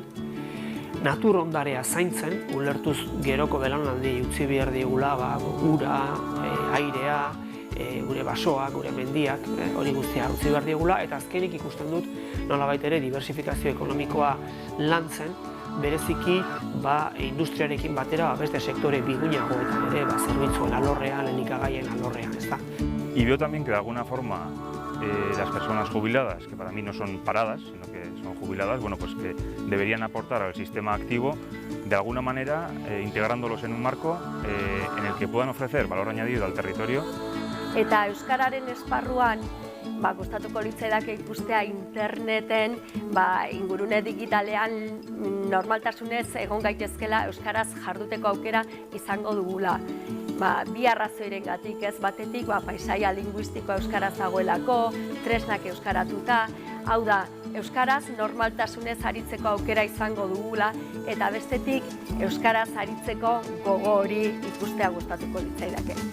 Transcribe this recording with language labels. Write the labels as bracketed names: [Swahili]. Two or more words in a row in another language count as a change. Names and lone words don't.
[Basque] natur ondarea zaintzen, ulertuz geroko belaunaldi utzi behar digula, ura, airea, gure basoak, gure mendiak, hori guztia utzi behar digula, eta azkenik ikusten dut nolabait ere diversifikazio ekonomikoa lantzen, bereziki industriarekin batera beste sektore biguinagoetan ere, zerbitzuen alorrean, elikagaien alorrean, ez da. [Spanish] Y veo también que de alguna forma las personas jubiladas, que para mí no son paradas, sino que son jubiladas, pues que deberían aportar al sistema activo de alguna manera, integrándolos en un marco en el que puedan ofrecer valor añadido al territorio. [Basque] Eta euskararen esparruan, gustatuko litzaidake ikustea interneten, ingurune digitalean normaltasunez egon gaitezkela euskaraz jarduteko aukera izango dugula. Bi arrazoirengatik ez batetik, paisaia linguistikoa euskaraz dagoelako, tresnak euskaratuta, hau da, euskaraz normaltasunez aritzeko aukera izango dugula eta bestetik euskaraz aritzeko gogo hori ikustea gustatuko litzaidake.